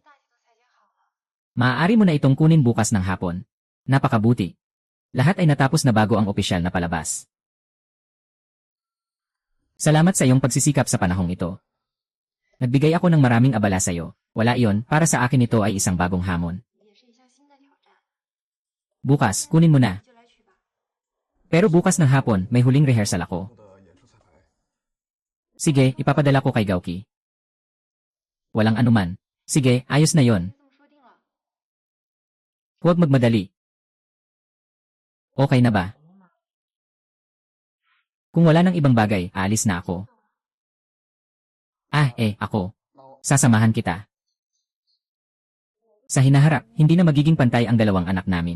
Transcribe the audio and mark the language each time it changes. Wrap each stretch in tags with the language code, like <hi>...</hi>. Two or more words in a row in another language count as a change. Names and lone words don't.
<tl>Maaari mo na itong kunin bukas ng hapon. Napakabuti. Lahat ay natapos na bago ang opisyal na palabas. Salamat sa iyong pagsisikap sa panahong ito. Nagbigay ako ng maraming abala sa iyo. Wala iyon, para sa akin ito ay isang bagong hamon.</tl> <zh>也是一项新的挑战，</zh> <tl>Bukas, kunin mo na.</tl> <zh>就来取吧。</zh> <tl>Pero bukas ng hapon, may huling rehearsal ako.</tl> <zh>的演出彩排。</zh> <tl>Sige, ipapadala ko kay Gauki. Walang anuman. Sige, ayos na yon.</tl> <zh>这么说定了。</zh> <tl>Huwag magmadali. Okay na ba? Kung wala ng ibang bagay, aalis na ako. Ako. Sasamahan kita. Sa hinaharap, hindi na magiging pantay ang dalawang anak namin.</tl>